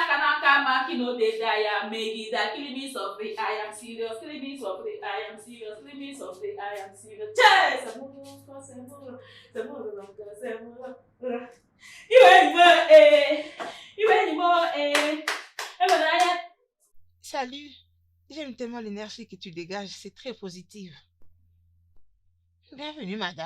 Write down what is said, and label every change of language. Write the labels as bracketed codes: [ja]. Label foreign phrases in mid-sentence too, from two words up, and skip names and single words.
[en] Kanaka, Makino, de Daya, Megida, killing me softly, I am serious, killing me softly, I am serious, killing me softly, I am serious. Yes! [fr] Salut. J'aime tellement l'énergie que tu dégages. C'est très positive. Bienvenue, madame.